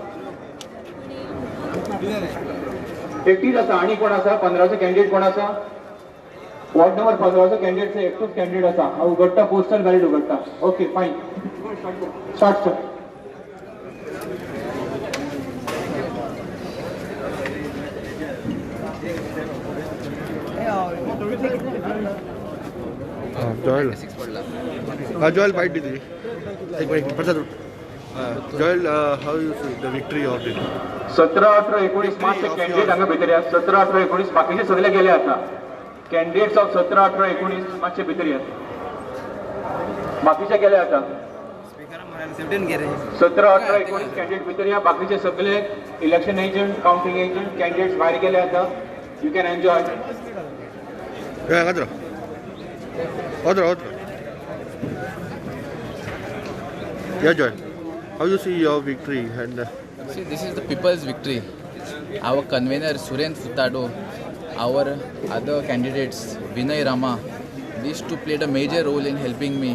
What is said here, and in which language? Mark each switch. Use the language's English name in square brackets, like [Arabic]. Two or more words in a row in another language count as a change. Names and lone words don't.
[Konkani] एकटीच आसा आणि कोण आसा 15चो कॅन्डिडेट कोण आसा [English] ward number [Konkani] 15चो कॅन्डिडेट एकटूच कॅन्डिडेट आसा हांव उगडटा [English] postal ballot [Konkani] उगडटा [English] okay fine start sir जॉयल जॉयल फाइट दीदी एक मिनिट प्रसाद जॉयल how you see the victory of it [Konkani] 17 18 19 मातशे कॅन्डिडेट हांगा भितर या 17 18 19 बाकीचे सगळे गेले आता [English] candidates of 17 18 19 [Konkani] मातशे भितर या बाकीचे गेले आता 17 18 19 कॅन्डिडेट भितर या बाकीचे सगळे [English] election agent counting agent candidates [Konkani] भायर गेले आता [English] you can enjoy other yeah Joy, how you see your victory and see this is the people's victory. Our convener Surendra Futado, our other candidates Vinay Rama, these two played a major role in helping me.